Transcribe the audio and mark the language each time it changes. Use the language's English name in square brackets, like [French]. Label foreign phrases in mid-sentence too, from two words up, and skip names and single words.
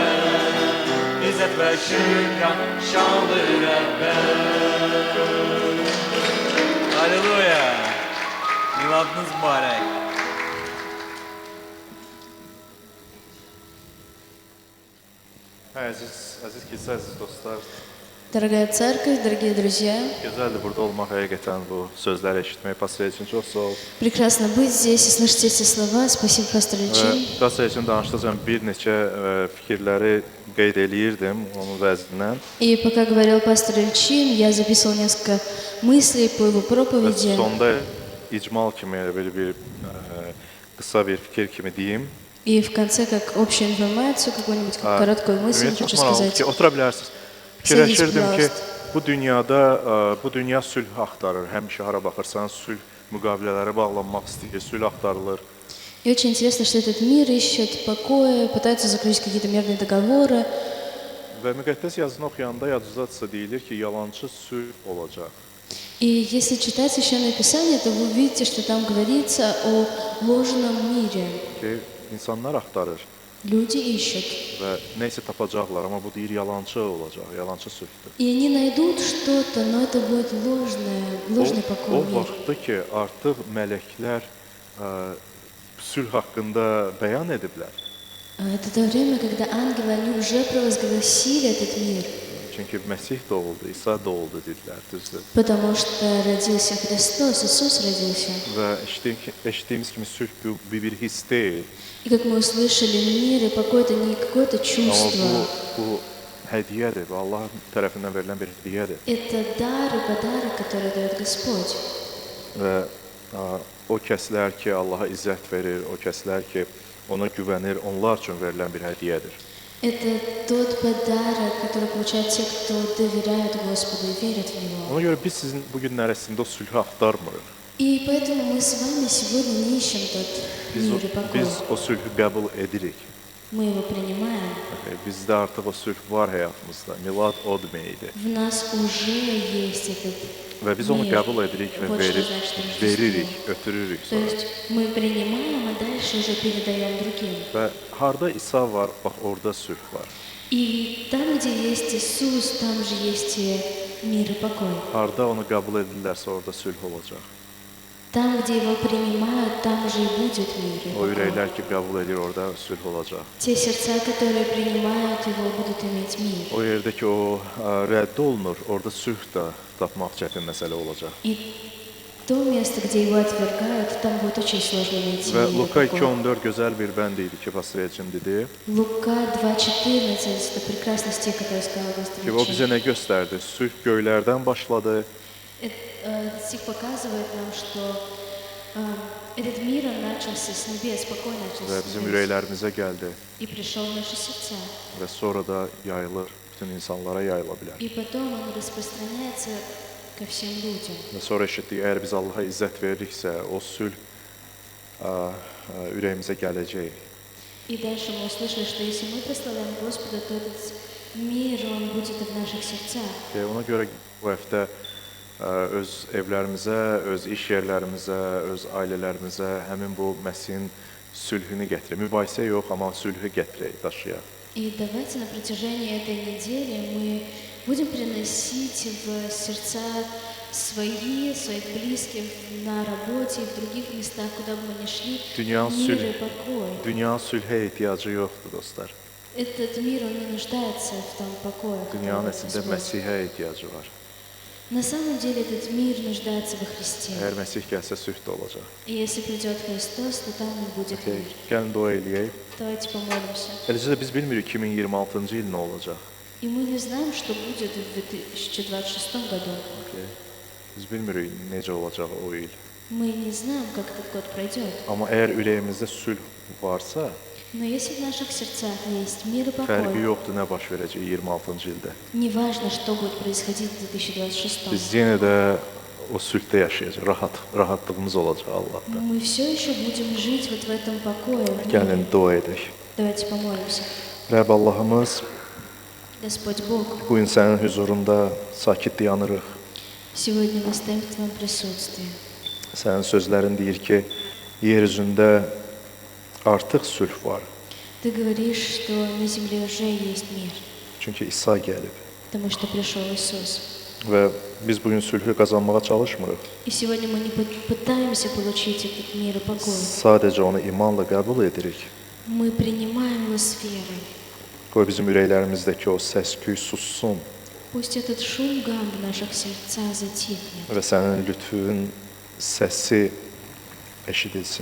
[Azerbaijani] İzzət və şükran şanlı Rəbbə. Halleluya. Miladınız mübarək. Əziz kilsə, əziz dostlar, [Russian] Дорогая церковь, дорогие друзья, [Azerbaijani] gözəldir burada olmaq, həqiqətən bu sözləri eşitmək pastor üçün çox sağ ol. [Russian] прекрасно быть здесь и слышать эти слова. Спасибо, пастор Ильчин. [Azerbaijani] Pastor üçün danışdıqca bir neçə fikirləri qeyd eləyirdim onun vəznindən. [Russian] И пока говорил пастор Ильчин, я записывал несколько мыслей по его [Azerbaijani] Və [Russian] проповеди. [Azerbaijani] sonda icmal kimi belə bir qısa bir fikir kimi deyim. [Russian] И в конце, как общую информацию, какую-нибудь как короткую мысль [Azerbaijani] Ümumiyyətlə, [Russian] хочу [Azerbaijani] çox maraqlıdır [Russian] сказать. [Azerbaijani] ki, otura bilərsiniz. Fikirləşirdim ki, bu dünya sülh axtarır. Həmişə hara baxırsan, sülh müqavilələri bağlanmaq istəyir, sülh axtarılır. [Russian] И очень интересно, что этот мир ищет покоя, пытается заключить какие-то мирные договоры. [Azerbaijani] Və müqəddəs yazını oxuyanda yadınızdadırsa deyilir ki, yalançı sülh olacaq. [Russian] И если читать Священное Писание, то вы увидите, что там говорится о ложном мире. [Azerbaijani] Ki, insanlar axtarır [Russian] Люди ищут. [Azerbaijani] və nəsə tapacaqlar, amma bu deyir yalançı olacaq, yalançı sülhdür. [Russian] И они найдут что-то, но это будет ложный покой [Azerbaijani] O [Russian] мир. [Azerbaijani] vaxtda ki, artıq mələklər sülh haqqında bəyan ediblər. [Russian] Это то время, когда ангелы, они уже провозгласили этот мир. [Azerbaijani] Çünki Məsih doğuldu, İsa doğuldu dedilər, düzdür. [Russian] Потому что родился Христос, Иисус родился. [Azerbaijani] Və eşitdiyimiz kimi sülh bu bir his deyil. [Russian] И как мы услышали, мир и покой – это не какое-то [Azerbaijani] Amma [Russian] чувство. [Azerbaijani] bu hədiyyədir, bu Allah tərəfindən verilən bir hədiyyədir. [Russian] Это дар и подарок, который дает Господь. [Azerbaijani] Və o kəslər ki, Allaha izzət verir, o kəslər ki, ona güvənir, onlar üçün verilən bir hədiyyədir. [Russian] Это тот подарок, который получают те, кто доверяют Господу и верят в Него. [Azerbaijani] Ona görə biz sizin bu günlər əslində o sülhü axtarmırıq. [Russian] И поэтому мы с вами сегодня не ищем тот мир и покой. [Azerbaijani] Biz o sülhü qəbul edirik. [Russian] Мы его принимаем. [Azerbaijani] Bizdə artıq o sülh var həyatımızda. Milad o deməkdir. [Russian] В нас уже есть этот [Azerbaijani] Və biz onu [Russian] мир. [Azerbaijani] qəbul edirik və [Russian] Вот что значит [Azerbaijani] veririk, [Russian] Рождество. [Azerbaijani] ötürürük [Russian] То [Azerbaijani] sonra. [Russian] есть мы принимаем, а дальше уже передаем другим. [Azerbaijani] Və harda İsa var, bax orada sülh var. [Russian] И там, где есть Иисус, там же есть и мир и покой. [Azerbaijani] Harda onu qəbul edirlərsə orada sülh olacaq. [Russian] Там, где его принимают, там же и будет мир и [Azerbaijani] O [Russian] покой. [Azerbaijani] ürəklər ki, qəbul edir, orada sülh olacaq. [Russian] Те сердца, которые принимают его, будут иметь мир. [Azerbaijani] O yerdə ki, o rədd olunur, orada sülh də tapmaq çətin məsələ olacaq. [Russian] И то место, где его отвергают, там будет очень сложно найти [Azerbaijani] Və [Russian] мир и Luka покой. [Azerbaijani] 2:14 gözəl bir bənd idi ki, pastor Elçin dedi [Russian] Лука 2:14 – это прекрасный стих, который сказал пастор [Azerbaijani] ki, o bizə [Russian] Ильчин. [Azerbaijani] nə göstərdi? Sülh göylərdən başladı [Russian] Этот стих показывает нам, что этот мир, он начался с небес, покой [Azerbaijani] və [Russian] начался с [Azerbaijani] bizim [Russian] небес. [Azerbaijani] ürəklərimizə gəldi [Russian] И пришел в наши сердца. [Azerbaijani] və sonra da yayılır, bütün insanlara yayıla bilər. [Russian] И потом он распространяется ко всем людям. [Azerbaijani] Və sonra eşitdik, əgər biz Allaha izzət veririksə, o sülh ürəyimizə gələcək. [Russian] И дальше мы услышали, что если мы прославляем Господа, то этот мир, он будет и в наших сердцах. [Azerbaijani] Ona görə bu həftə öz evlərimizə, öz iş yerlərimizə, öz ailələrimizə həmin bu Məsihin sülhünü gətirək. Mübahisə yox, amma sülhü gətirək, daşıyaq. [Russian] И давайте на протяжении этой недели мы будем приносить в сердца своих близких на работе и в других местах, куда бы мы ни шли, мир и покой. [Azerbaijani] Dünyanın sülhə ehtiyacı yoxdur, dostlar. [Russian] Этот мир, он не нуждается в том покое, который [Azerbaijani] Dünyanın [Russian] дает [Azerbaijani] əslində [Russian] Господь. [Azerbaijani] Məsihə ehtiyacı var. [Russian] На самом деле этот мир нуждается во Христе. [Azerbaijani] Əgər Məsih gəlsə sülh də olacaq. [Russian] И если придет Христос, то там и будет Okay. мир. [Azerbaijani] Gəlin dua eləyək. [Russian] Давайте помолимся. [Azerbaijani] Eləcə də biz bilmirik 2026-cı il nə olacaq. [Russian] И мы не знаем, что будет в 2026 году. Okay. [Azerbaijani] Biz bilmirik necə olacaq o il. [Russian] Мы не знаем, как этот год пройдет. [Azerbaijani] Amma əgər ürəyimizdə sülh varsa, [Russian] Но если в наших сердцах есть мир и [Azerbaijani] fərqi [Russian] покой, [Azerbaijani] yoxdur nə baş verəcək 26-cı ildə. [Russian] неважно, что будет происходить в 2026, Biz yenə də o sülhdə yaşayacağıq, rahatlığımız olacaq Allahdan. мы все еще будем жить вот в этом покое. в мире. [Azerbaijani] Gəlin dua edək. [Russian] Давайте помолимся. [Azerbaijani] Rəbb Allahımız, [Russian] Господь Бог, [Azerbaijani] bu gün sənin huzurunda sakit dayanırıq. [Russian] сегодня мы стоим в Твоем присутствии. [Azerbaijani] Sənin sözlərin deyir ki, yer üzündə artıq sülh var. [Russian] Ты говоришь, что на земле уже есть мир, [Azerbaijani] Çünki İsa gəlib [Russian] потому что пришел Иисус. [Azerbaijani] və biz bu gün sülhü qazanmağa çalışmırıq. [Russian] И сегодня мы не пытаемся получить этот мир и покой. [Azerbaijani] Sadəcə onu imanla qəbul edirik. [Russian] Мы принимаем его с верой. [Azerbaijani] Qoy bizim ürəklərimizdəki o səs-küy sussun [Russian] Пусть этот шум гам в наших сердцах затихнет. [Azerbaijani] və sənin lütfün səsi eşidilsin.